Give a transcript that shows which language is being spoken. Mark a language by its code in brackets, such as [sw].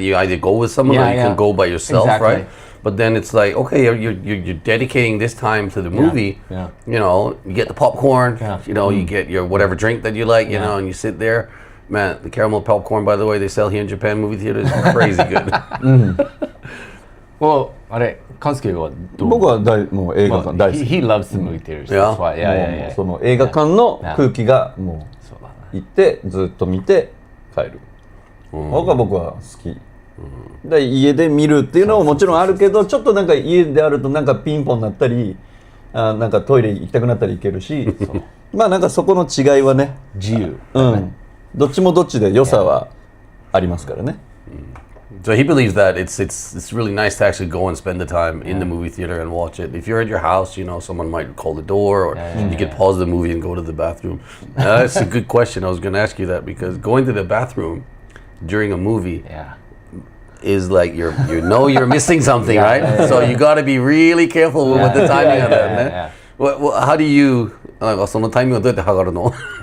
[en] You either go with someone or you can go by yourself, exactly. right? But then it's like, okay, you're dedicating this time to the movie. Yeah. You know, you get the popcorn. Yeah. You know, you get your whatever drink that you like. You know, and you sit there. Man, the caramel popcorn, by the way, they sell here in Japan movie theaters, is crazy good. [ja] well, あれ、Kansukeはどう？僕はもう映画館大好き。 [en] He loves the movie theaters. Yeah. That's why. Yeah, [ja] もうその映画館の空気がもう行ってずっと見て帰る。僕は好き。で家で見るっていうのももちろんあるけど、ちょっとなんか家であるとなんかピンポン鳴ったり、なんかトイレ行きたくなったり行けるし、まあなんかそこの違いはね、自由。どっちもどっちで良さはありますからね。 [en] So he believes that it's really nice to actually go and spend the time in the movie theater and watch it. If you're at your house, you know, someone might call the door, or you could pause the movie and go to the bathroom. That's a good question. I was going to ask you that, because going to the bathroom during a movie is like you know you're missing something, right? So you got to be really careful with the timing of that. How do you [ja] そのタイミングをどうやって測るの？